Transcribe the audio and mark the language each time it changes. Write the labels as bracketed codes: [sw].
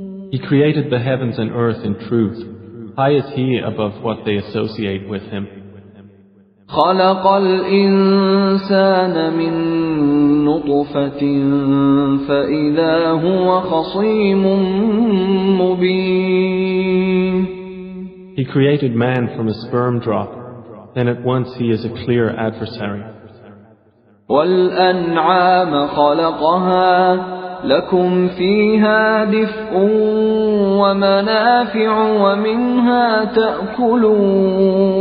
[en] He created the heavens and earth in truth. High is He above what they associate with Him. [ar] خلق الإنسان من نطفة فإذا هو خصيم مبين. [en] He created man from a sperm drop, then at once he is a clear adversary. [ar] والأنعام خلقها لكم فيها دفء ومنافع ومنها تأكلون.